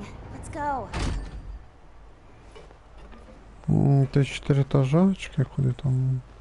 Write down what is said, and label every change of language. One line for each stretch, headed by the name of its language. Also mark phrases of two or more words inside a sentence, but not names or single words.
English: Let's go.
Russian: Это 4 этажа,
Ukrainian: чи куди там?